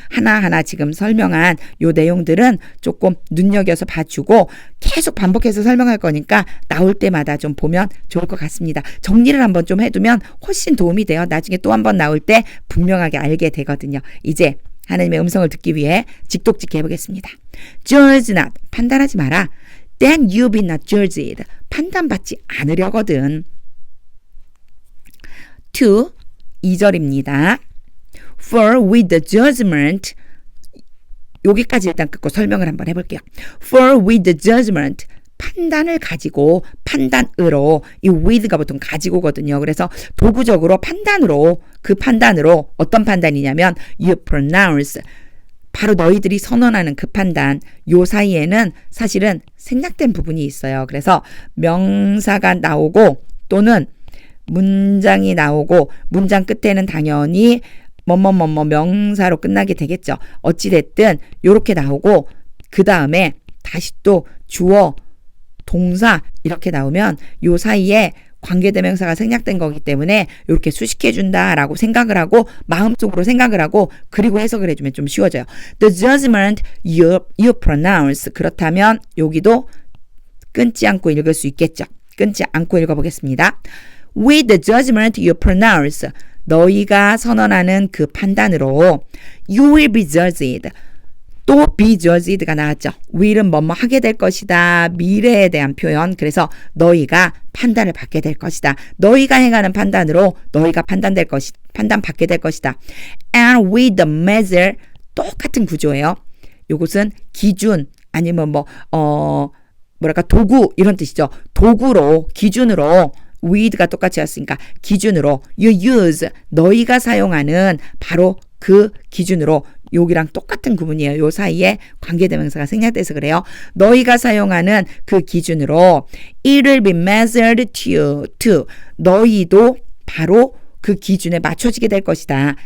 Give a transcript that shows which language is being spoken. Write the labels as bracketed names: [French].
[Korean] 하나하나 지금 설명한 요 내용들은 조금 눈여겨서 봐주고 계속 반복해서 설명할 거니까 나올 때마다 좀 보면 좋을 것 같습니다. 정리를 한번 좀 해두면 훨씬 도움이 돼요. 나중에 또 한 번 나올 때 분명하게 알게 되거든요. 이제 하나님의 음성을 듣기 위해 직독직해 해보겠습니다. [English] Judge not [Korean] 판단하지 마라. [English] Then you be not judged [Korean] 판단받지 않으려거든. 2절입니다. [English] For with the judgment [Korean] 여기까지 일단 끊고 설명을 한번 해볼게요. [English] For with the judgment [Korean] 판단을 가지고 판단으로 이 with가 보통 가지고거든요. 그래서 도구적으로 판단으로 그 판단으로 어떤 판단이냐면 [English] you pronounce [Korean] 바로 너희들이 선언하는 그 판단 요 사이에는 사실은 생략된 부분이 있어요. 그래서 명사가 나오고 또는 문장이 나오고 문장 끝에는 당연히 뭐뭐뭐뭐 명사로 끝나게 되겠죠. 어찌됐든 요렇게 나오고 그 다음에 다시 또 주어 동사 이렇게 나오면 요 사이에 관계대명사가 생략된 거기 때문에 이렇게 수식해 준다라고 생각을 하고 마음속으로 생각을 하고 그리고 해석을 해주면 좀 쉬워져요. [English] The judgment you pronounce [Korean] 그렇다면 여기도 끊지 않고 읽을 수 있겠죠. 끊지 않고 읽어보겠습니다. [English] With the judgment you pronounce [Korean] 너희가 선언하는 그 판단으로 [English] you will be judged 또 be judged가 나왔죠. [Korean] will은 뭐뭐 하게 될 것이다. 미래에 대한 표현. 그래서 너희가 판단을 받게 될 것이다. 너희가 행하는 판단으로 너희가 판단받게 될 것이다. [English] And with the measure [Korean] 똑같은 구조예요. 요것은 기준 아니면 뭐랄까 도구 이런 뜻이죠. 도구로 기준으로 with가 똑같이 왔으니까 기준으로 [English] you use [Korean] 너희가 사용하는 바로 그 기준으로 여기랑 똑같은 구문이에요. 요 사이에 관계대명사가 생략돼서 그래요. 너희가 사용하는 그 기준으로 [English] it will be measured to [Korean] 너희도 바로 그 기준에 맞춰지게 될 것이다.